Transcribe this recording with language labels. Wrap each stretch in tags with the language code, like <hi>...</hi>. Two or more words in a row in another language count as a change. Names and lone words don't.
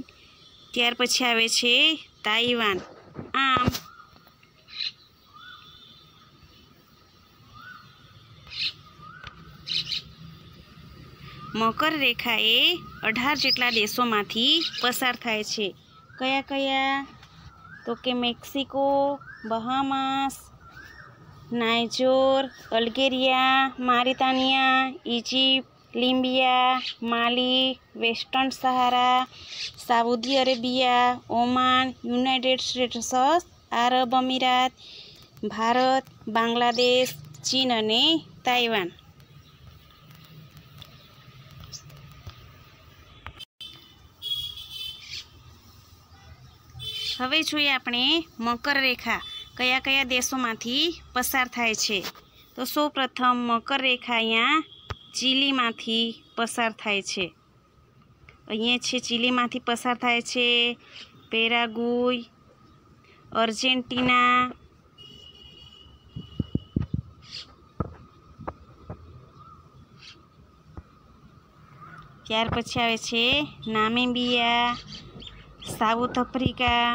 <gu>ત્યાર પછી આવે છે તાઇવાન। આમ મકર રેખા એ 18 જેટલા દેશોમાંથી પસાર થાય છે। કયા કયા તો કે મેક્સિકો, બહામાસ, નાઇજર, અલ્જેરિયા, મોરિટાનિયા, ઇજિપ્ત, લીબિયા, માલી, વેસ્ટર્ન સહારા, સાઉદી અરેબિયા, ઓમાન, યુનાઇટેડ સ્ટેટ્સ અરબ અમીરાત, ભારત, બાંગ્લાદેશ, ચીન અને તાઇવાન। હવે જોઈએ આપણે મકર રેખા કયા કયા દેશોમાંથી પસાર થાય છે। તો સૌ પ્રથમ મકર રેખા અહીંયા ચીલીમાંથી પસાર થાય છે। અહીંયા છે ચીલીમાંથી પસાર થાય છે પેરાગ્વે, આર્જેન્ટીના, ત્યાર પછી આવે છે નામીબિયા, સાઉથ આફ્રિકા,</gu>